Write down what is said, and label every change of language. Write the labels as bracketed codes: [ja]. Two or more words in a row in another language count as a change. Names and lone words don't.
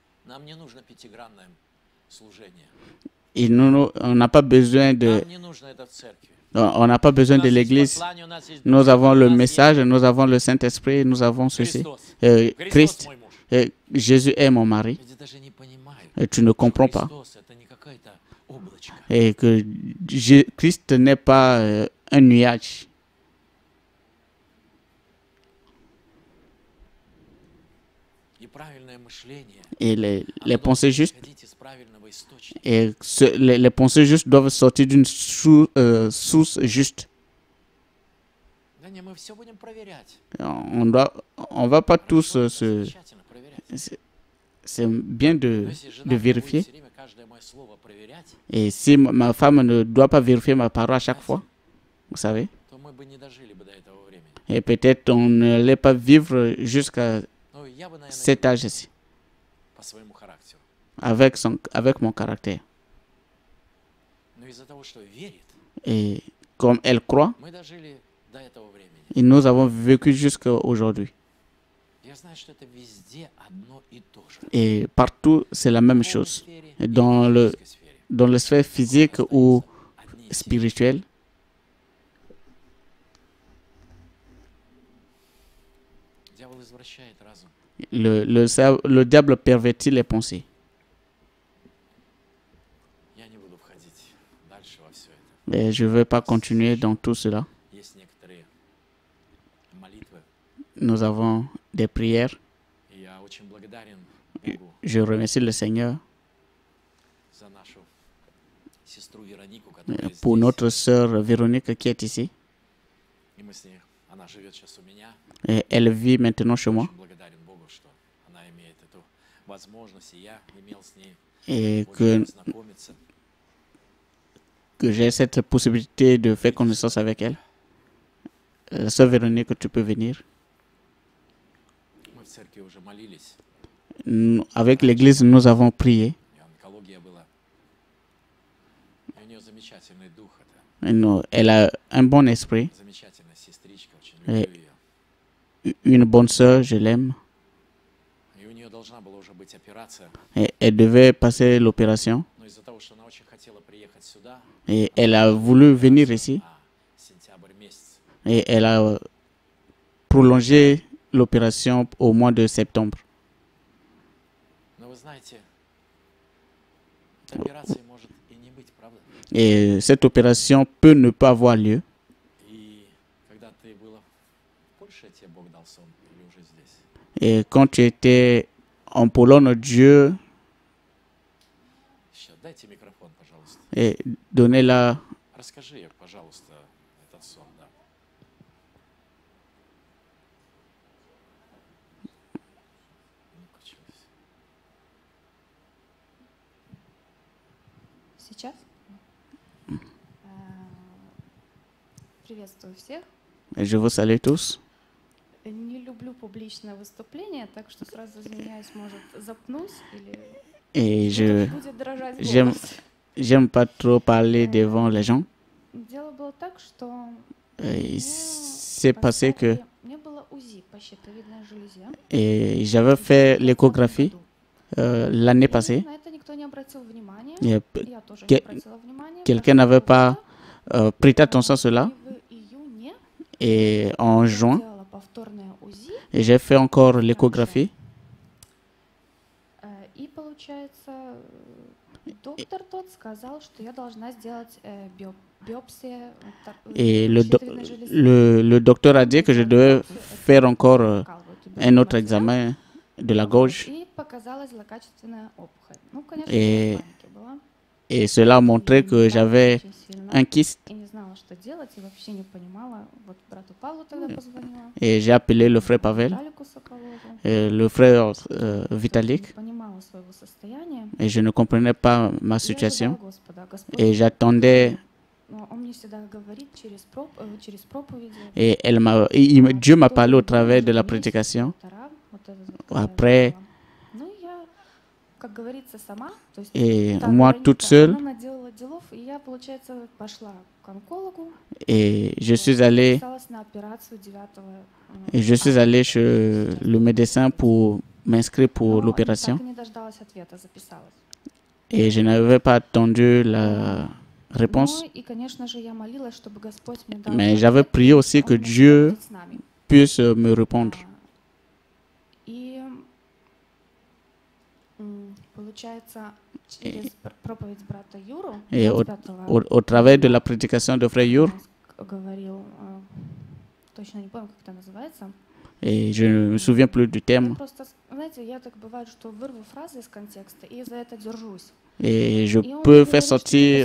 [ru] Нам не нужно пятигранное служение. [fr] Et on n'a pas besoin de, [ru] Нам не нужно это в церкви. [fr] on n'a pas besoin [ru] У [fr] de [ru] нас есть [fr] l'Église. [ru] послание, у нас есть [fr] Nous [ru] Дух [fr] avons [ru] Святой, [fr] le [ru] у нас [fr] message, [ru] есть [fr] nous avons le Saint-Esprit, nous avons ceci. [ru] Христос. Христос [fr] Christ, [ru] мой муж. [fr] Jésus est mon mari. [ru] Люди даже не понимают, [fr] Et tu ne [ru] что [fr] comprends pas. [ru] Христос это не какая-то облачко. [fr] Et que Christ n'est pas un nuage. [ru] И правильное мышление. [fr] Et les [ru] оно [fr] pensées [ru] должно [fr] justes, [ru] исходить из правильного источника. [fr] et les pensées justes doivent sortir d'une source juste. [ru] Да не, мы все будем проверять. [fr] On va pas tous [ru] Хорошо, это [fr] se. [ru] замечательно проверять. [fr] C'est bien [ru] Но если [fr] de [ru] жена будет [fr] vérifier. [ru] все время каждое мое слово проверять, [fr] Et si ma femme ne doit pas vérifier ma parole à chaque fois, vous savez, [ru] то мы бы не дожили бы до этого времени. [fr] et peut-être on ne l'ait pas vivre jusqu'à [ru] Ну, я бы, наверное, [fr] cet âge-ci, [ru] по своему характеру. [fr] avec mon caractère. [ru] Но из-за того, что верит, [fr] Et comme elle croit, [ru] мы дожили до этого времени. [fr] et nous avons vécu jusqu'à aujourd'hui. [ru] Я знаю, что это везде одно и то же. [fr] Et partout, c'est la même [ru] В духовной [fr] chose. [ru] сфере [fr] Et [ru] и [fr] dans [ru] в [fr] le, [ru] физической сфере. [fr] dans la sphère physique ou [ru] Одни и те же. [fr] spirituelle, [ru] Дьявол извращает разум. [fr] le diable pervertit les pensées. [ru] Я не буду входить дальше во все это. [fr] Et je ne vais pas continuer dans tout cela. [ru] Есть некоторые молитвы, [fr] Nous avons des prières. [ru] и я очень благодарен Богу [fr] Je remercie le Seigneur [ru] за нашу сестру Веронику, которая [fr] pour [ru] здесь. [fr] notre sœur Véronique qui est ici. [ru] И мы с ней, она живет сейчас у меня. [fr] Et elle vit maintenant chez moi. [ru] Очень благодарен Богу, что она имеет эту возможность, и я имел с ней [fr] Et [ru] возможность знакомиться. [fr] que j'ai cette possibilité de faire connaissance avec elle. Sœur Véronique, tu peux venir. [ru] Мы в церкви уже молились, [fr] Avec l'église, nous avons prié. [ru] и онкология была. И у нее замечательный дух, это [fr] Et elle a un bon esprit, [ru] замечательная сестричка, очень люблю ее. [fr] une bonne sœur, je l'aime. [ru] И у нее должна была уже быть операция, [fr] Et elle devait passer l'opération. [ru] но из-за того, что она очень хотела приехать сюда, [fr] Et elle a voulu venir ici. [ru] на сентябрь месяц. [fr] Et elle a prolongé l'opération au mois de septembre. [ru] Но вы знаете, эта операция может и не быть, правда? [fr] Et cette opération peut ne pas avoir lieu. [ru] И когда ты была в Польше, тебе Бог дал сон, или уже здесь? [fr] Et quand tu étais en Pologne, Dieu [ru] Еще дайте микрофон, пожалуйста. [fr] donnait [ru] Расскажи, пожалуйста, этот сон, да. Не включилось. Сейчас? Приветствую всех. [fr] Je vous salue tous. [ru] Не люблю публичное выступление, так что сразу извиняюсь, может, запнусь или [fr] Et je [ru] будет дрожать [fr] j'aime [ru] голос. [fr] j'aime pas trop parler devant les gens. [ru] Дело было так, что [fr] Et c'est passé que [ru] мне было УЗИ по щитовидной железе. [fr] et j'avais fait l'échographie l'année [ru] И [fr] passée. [ru] на это никто не обратил внимания. [fr] Et [ru] Я тоже [fr] que- [ru] не обратила внимания. [fr] quelqu'un n'avait pas prêté attention à cela. [ru] И в июне [fr] Et en [ru] я [fr] juin, [ru] сделала повторное УЗИ. [fr] et j'ai fait encore l'échographie. [ru] И получается, доктор тот сказал, что я должна сделать биопсию [fr] Et [ru] щитовидной железы. [fr] le docteur a dit que je devais faire encore [ru] Вкалывают [fr] un autre [ru] материал. [fr] examen de la gorge. [ru] И показалась злокачественная опухоль. Ну, конечно, [fr] Et- [ru] я в панике была. [fr] Et cela a montré que j'avais [ru] Очень сильно. [fr] un kyste. [ru] И не знала, что делать, и вообще не понимала. Вот брату Павлу тогда позвонила. [fr] Et j'ai appelé le frère Pavel, [ru] Виталику Соколову. [fr] le frère [ru] Не [fr] Vitalik. [ru] понимала своего состояния. [fr] Et je ne comprenais pas ma [ru] Я [fr] situation. [ru] ожидала Господа. Господь, [fr] Et j'attendais. [ru] он мне всегда говорит через проповеди. [fr] Et Dieu m'a parlé au travers de la prédication. Après- [ru] Ну, я, как говорится, сама, то есть [fr] Et [ru] та [fr] moi [ru] Вероника, [fr] toute seule. [ru] она наделала делов, и я, получается, пошла к онкологу, [fr] Et je suis allé. [ru] записалась на операцию 9 [fr] Et je suis allé chez le médecin pour m'inscrire pour [ru] Но [fr] l'opération [ru] так и не дождалась ответа, записалась. [fr] et je n'avais pas attendu la réponse. [ru] Ну и, конечно же, я молилась, чтобы Господь мне дал [fr] Mais j'avais [ru] ответ, [fr] prié [ru] и [fr] aussi que [ru] Он всегда [fr] Dieu [ru] будет с нами. [fr] puisse me répondre. [ru] И получается, через проповедь брата Юру, [fr] Et au, [ru] 25-го [fr] au travers de la prédication de Frère Yur, [ru] он говорил, точно не помню, как это называется. [fr] et je ne me souviens plus du [ru] Я [fr] terme, [ru] просто, знаете, я так бывает, что вырву фразы из контекста и за это держусь. [fr] et je [ru] И он [fr] peux [ru] мне [fr] faire [ru] говорит, что ты [fr] sortir,